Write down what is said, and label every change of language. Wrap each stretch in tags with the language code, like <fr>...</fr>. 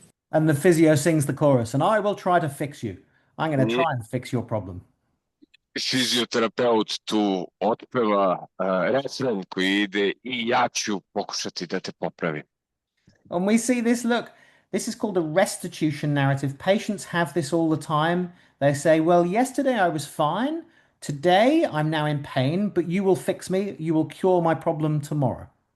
<en>And the physio sings the chorus, and I will try to fix you. I'm going to try and fix your problem.</en> <sr>Fizioterapeut tu otpeva refren koji ide i ja ću pokušati da te popravim.</sr> <en>And we see this, look, this is called a restitution narrative. Patients have this all the time. They say, well, yesterday I was fine. Today I'm now in pain, but you will fix me. You will cure my problem tomorrow.</en>